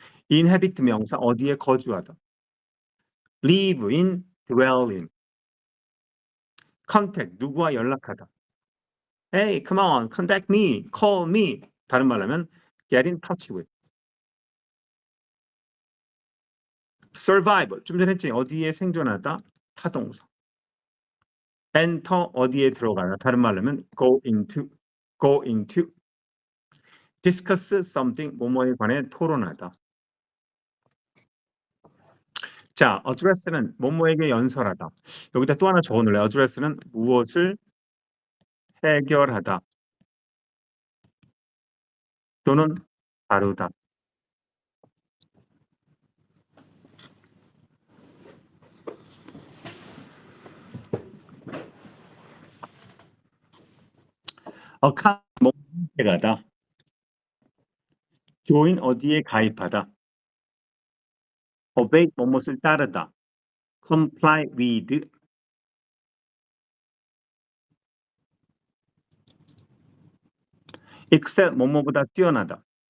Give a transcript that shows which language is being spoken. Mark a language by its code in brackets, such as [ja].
[ko] inhabit 명사 어디에 거주하다. live in, dwell in. contact 누구와 연락하다. [en] Hey, come on, contact me, call me. [ko] 다른 말로 하면 [en] get in touch with. [ko] survive 좀 전에 했지. 어디에 생존하다. 타동사. enter 어디에 들어가다. 다른 말로 하면 go into, go into. discuss something 뭐뭐에 관해 토론하다. 자, address는 뭐뭐에게 연설하다. 여기다 또 하나 적어놓을래. address는 무엇을 해결하다. 또는 다루다. 뭐뭐에 가다. join 어디에 가입하다. obey 뭐뭇을 따르다. comply with excel 뭐뭐보다 뛰어나다.